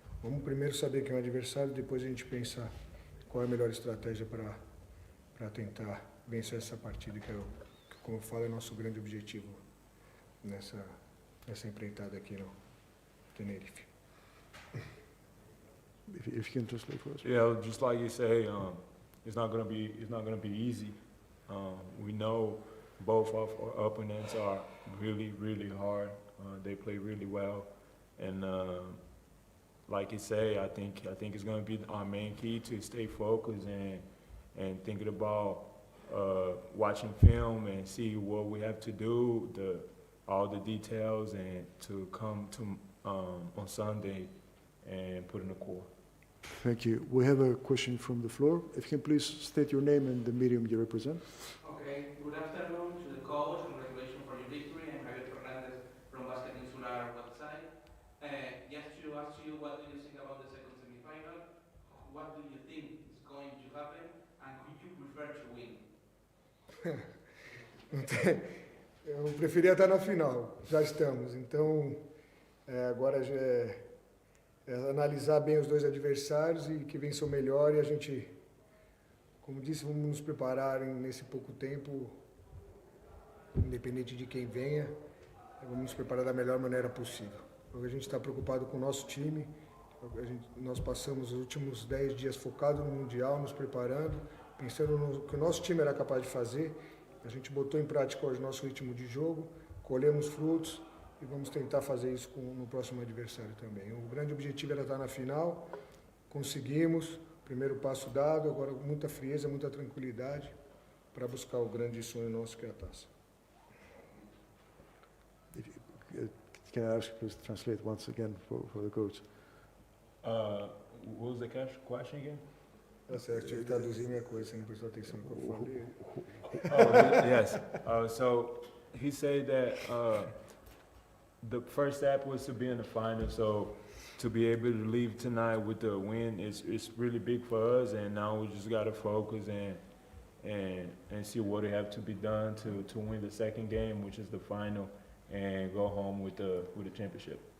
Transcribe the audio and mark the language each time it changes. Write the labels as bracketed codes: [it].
[pt] Vamos primeiro saber quem é o adversário, depois a gente pensar qual é a melhor estratégia para tentar vencer essa partida, que como eu falo, é nosso grande objetivo nessa empreitada aqui no Tenerife. [en] If you can translate for us. Yeah, just like you say, it's not gonna be easy. We know both of our opponents are really, really hard. They play really well, and like you say, I think it's gonna be our main key to stay focused and thinking about watching film and see what we have to do, all the details, and to come to on Sunday and put in the core. Thank you. We have a question from the floor. If you can please state your name and the medium you represent. Okay, good afternoon to the coach. Congratulations for your victory. I'm Javier Fernandez from Basket Insular website. Just to ask you, what do you think about the second semifinal? What do you think is going to happen? And who you prefer to win? [pt] Eu preferia estar na final, já estamos. Então, agora já é analisar bem os dois adversários e que vença o melhor. E a gente, como disse, vamos nos preparar nesse pouco tempo, independente de quem venha, vamos nos preparar da melhor maneira possível. A gente está preocupado com o nosso time. Nós passamos os últimos 10 dias focados no Mundial, nos preparando, pensando no que o nosso time era capaz de fazer. A gente botou em prática hoje o nosso ritmo de jogo, colhemos frutos e vamos tentar fazer isso no próximo adversário também. O grande objetivo era estar na final, conseguimos, primeiro passo dado, agora muita frieza, muita tranquilidade para buscar o grande sonho nosso que é a taça. [en] Can I ask you please translate once again for the coach? What was the question again? [pt] Tá certo, tive que traduzir minha coisa, você não prestou atenção no que eu falei. [en] Yes. So he said that the first step was to be in the final. So to be able to leave tonight with the win is really big for us. And now we just got to focus and see what we have to be done to win the second game, which is the final, and go home with the championship.